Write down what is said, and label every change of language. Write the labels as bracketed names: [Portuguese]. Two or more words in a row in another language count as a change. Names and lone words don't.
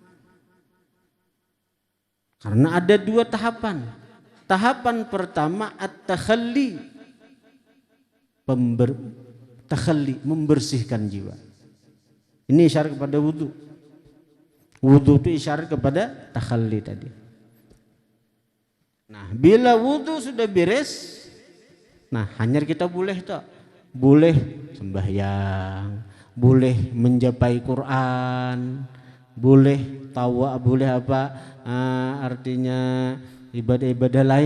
[Indonesian] Karena ada dua tahapan. Tahapan pertama at-takhalli, takhalli, membersihkan jiwa. Ini isyarat kepada wudu. Wudu itu isyarat kepada takhalli tadi. Nah, bila wudu sudah beres, nah hanyar kita boleh tak? Boleh sembahyang, boleh menjapai Quran, boleh tawa, boleh apa? Artinya ibadah-ibadah lain.